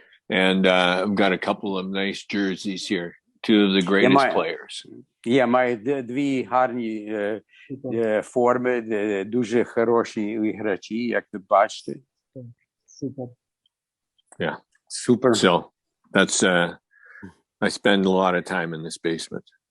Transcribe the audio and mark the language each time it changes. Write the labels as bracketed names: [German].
[English] And I've got a couple of nice jerseys here. Two of the greatest players. [Ukrainian] Я маю дві гарні форми, дуже хороші іграчі, як ви бачите. Супер. [English] Yeah. Super. So that's I spend a lot of time in this basement.